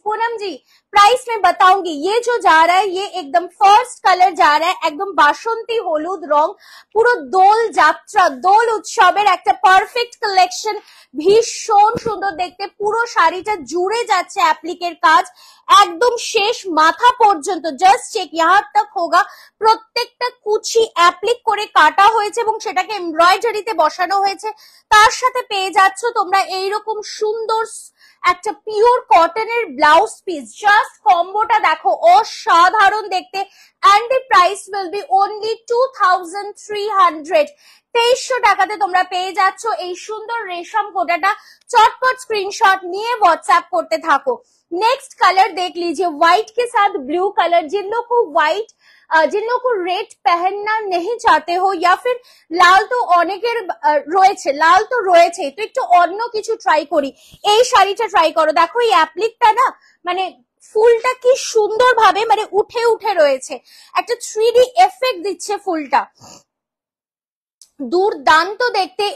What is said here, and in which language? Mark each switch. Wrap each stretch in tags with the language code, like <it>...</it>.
<hi>पूनम जी, price में बताऊंगी। ये जो जा रहा है ये एकदम फर्स्ट कलर जा रहा है, एकदम बासंती</hi> <bn>হলুদ রং, পুরো দোল যাত্রা, দোল উৎসবের একটা পারফেক্ট কালেকশন, ভীষণ সুন্দর দেখতে। পুরো শাড়িটা জুড়ে যাচ্ছে অ্যাপ্লিকের কাজ, একদম শেষ মাথা পর্যন্ত।</bn> <en>just check,</en> <hi>यहाँ तक होगा।</hi> <bn>প্রত্যেকটা কুচি অ্যাপ্লিক করে কাটা হয়েছে এবং সেটাকে এমব্রয়ডারিতে বসানো হয়েছে। তার সাথে পেয়ে যাচ্ছ তোমরা এইরকম সুন্দর একটা পিওর কটনের ব্লাউজ পিস। জাস্ট কম্বোটা দেখো, অসাধারণ দেখতে।</bn> <en>And the price will be only 2300।</en> <bn>2300 টাকাতে তোমরা পেয়ে যাচ্ছ এই সুন্দর রেশম কোটাটা। চটপট স্ক্রিনশট নিয়ে व्हाट्सएप করতে থাকো।</bn> <hi>नेक्स्ट कलर देख लीजिए, व्हाइट के साथ ब्लू कलर। जिन लोग को व्हाइट, जिन लोग को रेड पहनना नहीं चाहते हो, या फिर</hi> <bn>লাল তো অনেকের রয়েছে, লাল তো রয়েছে, তো একটু অন্য কিছু ট্রাই করি, এই শাড়িটা ট্রাই করো। দেখো এই অ্যাপ্লিকটা না, মানে ফুলটা কি সুন্দর ভাবে মানে উঠে উঠে রয়েছে, একটা 3D এফেক্ট দিচ্ছে ফুলটা, দুর্দান্ত দেখতে।</bn>